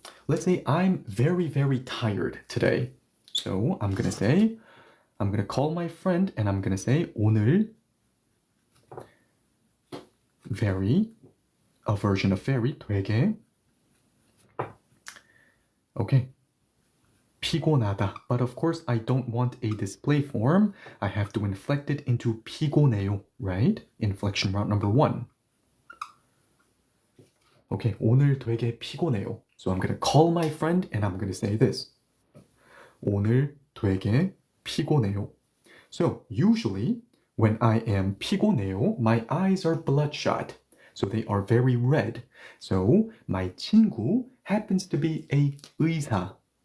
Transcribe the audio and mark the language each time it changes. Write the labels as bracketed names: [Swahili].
[English] let's say I'm very, very tired today. So I'm going to say, I'm going to call my friend and I'm going to say, 오늘 very, a version of very, 되게, okay, 피곤하다. But of course, I don't want a display form. I have to inflect it into 피곤해요, right? Inflection route number 1. [Korean] Okay, 오늘 되게 피곤해요. [English] So I'm going to call my friend and I'm going to say this. [Korean] 오늘 되게 피곤해요. [English] So usually, when I am 피곤해요, my eyes are bloodshot. So they are very red. So my 친구 happens to be a 의사.